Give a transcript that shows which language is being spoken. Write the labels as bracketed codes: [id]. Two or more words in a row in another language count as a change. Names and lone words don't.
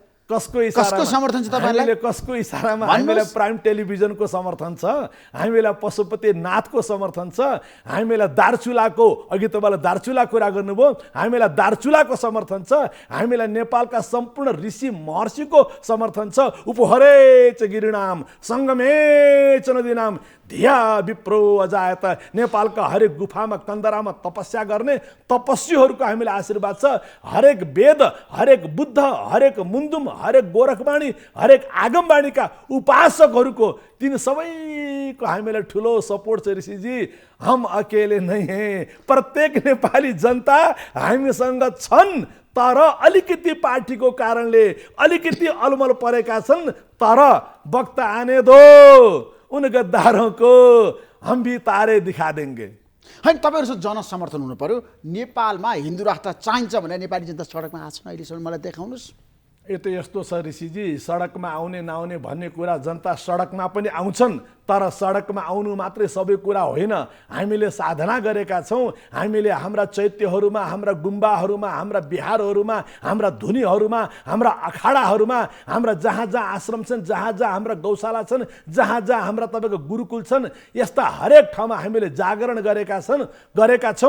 [ne] कसको समर्थन छ तपाईँलाई? कसको इसारामा? हामीलाई प्राइम टेलिभिजनको समर्थन छ, हामीलाई पशुपतिनाथको समर्थन छ, हामीलाई दार्चुलाको, अघि तपाईँलाई दार्चुला कुरा गर्नुभयो, हामीलाई दार्चुलाको समर्थन छ, हामीलाई नेपालका सम्पूर्ण ऋषि महर्षिको समर्थन छ। [sa] उपहरेच गिरिनाम सङ्गमे च नदीनाम धिया विप्रो अजायत। [ne] नेपालका हरेक गुफामा, कन्दरामा तपस्या गर्ने तपस्वीहरूको हामीलाई आशीर्वाद छ। हरेक वेद, हरेक बुद्ध, हरेक मुन्दुम, हरेक गोरखवाणी, हरेक आगमवाणीका उपासकहरूको, तीन सबैको हामीलाई ठुलो सपोर्ट छ ऋषिजी। [hi] हम अकेले नहीं हैं, [ne] प्रत्येक नेपाली जनता हामीसँग छन्, तर अलिकति पार्टीको कारणले अलिकति अलमल परेका छन्। [hi] तर वक्त आने दो, उन गद्दारों को हम भी तारे दिखा देंगे। [ne] होइन, तपाईँहरूसँग जनसमर्थन हुनु पर्यो। नेपालमा हिन्दू राष्ट्र चाहिन्छ भने नेपाली जनता सडकमा आएको छ अहिलेसम्म, मलाई देखाउनुहोस्। यो त यस्तो छ ऋषिजी, सडकमा आउने नआउने भन्ने कुरा, जनता सडकमा पनि आउँछन्, तर सडकमा आउनु मात्रै सबै कुरा होइन। हामीले साधना गरेका छौँ, हामीले हाम्रा चैत्यहरूमा, हाम्रा गुम्बाहरूमा, हाम्रा बिहारहरूमा, हाम्रा धुनीहरूमा, हाम्रा अखाडाहरूमा, हाम्रा जहाँ जहाँ आश्रम छन्, जहाँ जहाँ हाम्रा गौशाला छन्, जहाँ जहाँ हाम्रा तपाईँको गुरुकुल छन्, यस्ता हरेक ठाउँमा हामीले जागरण गरेका छौँ।